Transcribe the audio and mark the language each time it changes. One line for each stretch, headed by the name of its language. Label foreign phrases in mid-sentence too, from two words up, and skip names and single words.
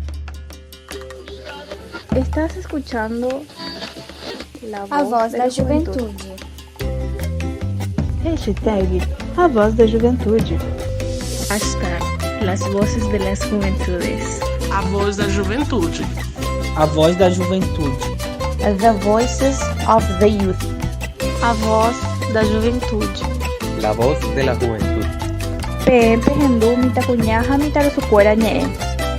Spanish: Estás escuchando
Portuguese: A Voz da Juventude. Hashtag A Voz da Juventude.
Spanish: Hashtag Las Voces de las Juventudes.
Portuguese: A voz da juventude. A voz da juventude.
English: The Voices of the Youth.
Portuguese: A voz da juventude.
Spanish: La voz de la juventud.
Guarani: Pe Hendu Mitakunya Hamitaru Sukuera Nye.